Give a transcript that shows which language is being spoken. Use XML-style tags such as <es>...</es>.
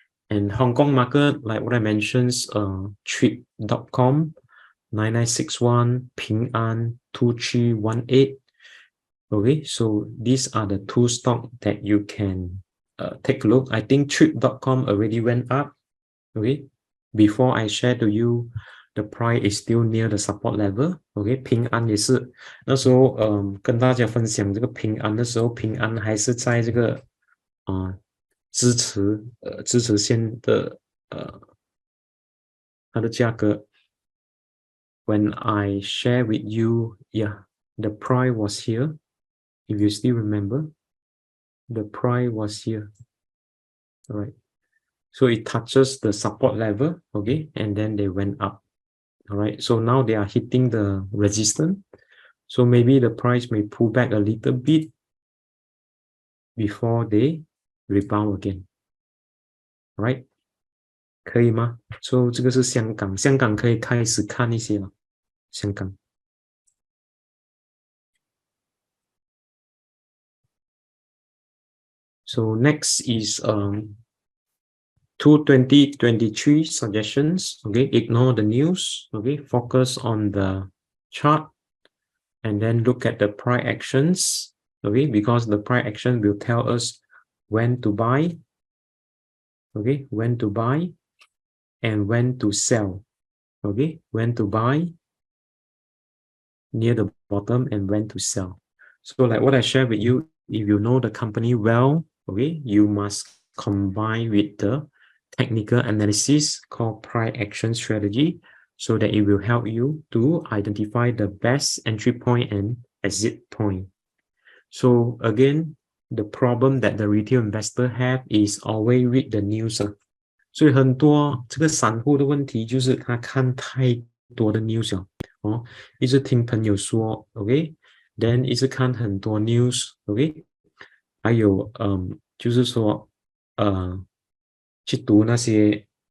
<en>And Hong Kong market, like what I mentioned, Trip.com 9961, Ping An 2318. Okay, so these are the two stocks that you can take a look. I think Trip.com already went up. Okay, before I share to you, the price is still near the support level.</en> <zh>Okay， 平安也是那时候跟大家分享这个平安的时候，平安还是在这个支持线的它的价格。</zh> <en>When I share with you, yeah, the price was here. If you still remember, the price was here. All right. So it touches the support level, okay, and then they went up. All right, so now they are hitting the resistance. So maybe the price may pull back a little bit before they rebound again. All right,</en> <zh>可以吗？ So 这个是香港，香港可以开始看一些了，香港。</zh> <en>So next is 2023 suggestions. Okay, ignore the news. Okay, focus on the chart and then look at the price actions. Okay, because the price action will tell us when to buy. Okay, when to buy and when to sell. Okay, when to buy near the bottom and when to sell. So like what I shared with you, if you know the company well, okay, you must combine with the technical analysis called price action strategy, so that it will help you to identify the best entry point and exit point. So again, the problem that the retail investor have is always read the news.</en> <zh>所以很多这个散户的问题就是他看太多的 news 了哦，一直听朋友说 ，OK，then 一直看很多 news，OK，还有就是说去读那些</zh>